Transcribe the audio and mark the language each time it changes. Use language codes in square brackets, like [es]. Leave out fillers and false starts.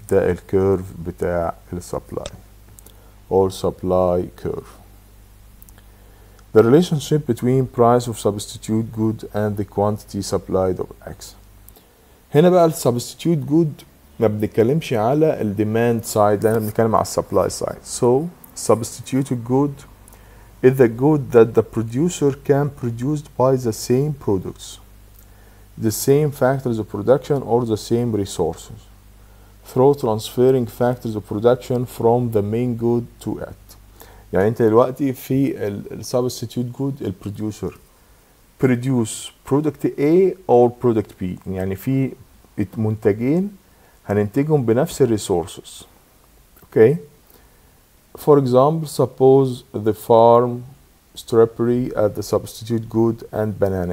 [ar] ده الكيرف بتاع السبلاي [en] or supply curve. The relationship between price of substitute good and the quantity supplied of X. [ar] هنا بقى السبستيتيوت جود ما بنتكلمش على الديماند سايد، لأن بنتكلم على السبلاي سايد. [en] So substituted good is the good that the producer can produce by the same products, the same factors of production or the same resources, through transferring factors of production from the main good to it. [ar] يعني انت دلوقتي في ال [en] substitute good [ar] البروديوسر [en] produce product A or product B، [ar] يعني في منتجين هننتجهم بنفس الريسورسز. اوكي. [en] For example, suppose the farm strawberry as the substitute good and banana.